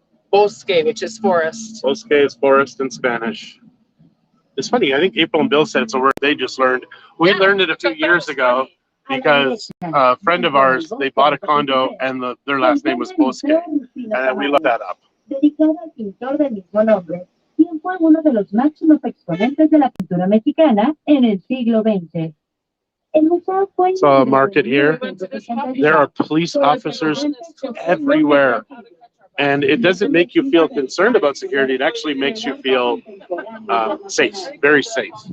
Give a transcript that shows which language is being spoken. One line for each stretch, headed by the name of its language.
English: Bosque, which is forest. Bosque is forest in Spanish. It's funny, I think April and Bill said it's a word they just learned. We learned it a few years ago because a friend of ours, they bought a condo and their last name was Bosque. And then we looked that up.
Spanish: Dedicado al pintor del mismo nombre, quien fue uno de los máximos exponentes de la pintura mexicana en el siglo XX.
English: So a market here. There are police officers everywhere. And it doesn't make you feel concerned about security. It actually makes you feel safe, very safe.